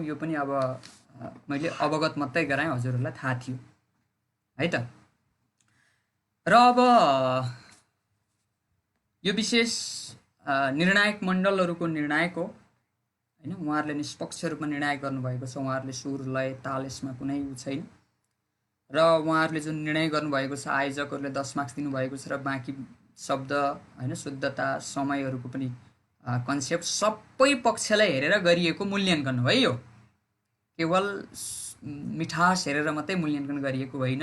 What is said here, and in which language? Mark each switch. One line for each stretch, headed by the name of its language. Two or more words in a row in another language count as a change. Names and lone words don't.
Nepali: यो पनि अब मैले अवगत मात्रै गराएँ, हजुरहरूलाई थाहा थियो, है त। र अब यो विशेष निर्णायक मण्डलहरूको निर्णायक हो, होइन। उहाँहरूले निष्पक्ष रूपमा निर्णय गर्नुभएको छ। उहाँहरूले सुर, लय, ताल यसमा कुनै छैन र उहाँहरूले जुन निर्णय गर्नुभएको छ, आयोजकहरूले 10 मार्क्स दिनुभएको छ र बाँकी शब्द, होइन, शुद्धता, समयहरूको पनि कन्सेप्ट सबै पक्षलाई हेरेर गरिएको मूल्याङ्कन हो, है। यो केवल मिठास हेरेर मात्रै मूल्याङ्कन गरिएको होइन।